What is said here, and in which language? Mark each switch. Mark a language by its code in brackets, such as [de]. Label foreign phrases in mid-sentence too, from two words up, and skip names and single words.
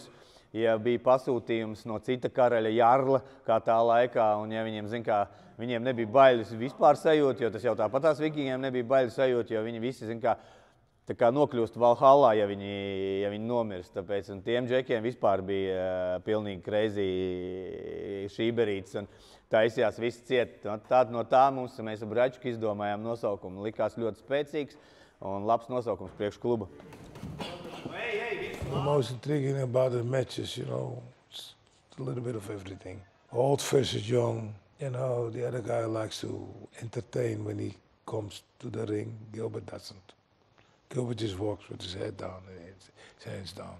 [lv] Ja bija pasūtījums no cita karaļa Jarla, kā tā laikā, un ja viņiem nebija bailes vispār sajūt, jo tas jau tāpatās vikingiem nebija bailes sajūt, jo viņi visi, tā kā nokļūst Valhallā, ja viņi nomirst. Tāpēc un tiem džekiem vispār bija pilnīgi crazy šīberītis, un taisījās visi ciet. No tā mēs ar Bračku izdomājām nosaukumu. Likās ļoti spēcīgs un labs nosaukums priekš kluba. [en] The most intriguing about the matches, it's a little bit of everything. Old versus young, the other guy likes to entertain when he comes to the ring. Gilbert doesn't. Gilbert just walks with his head down and his hands down.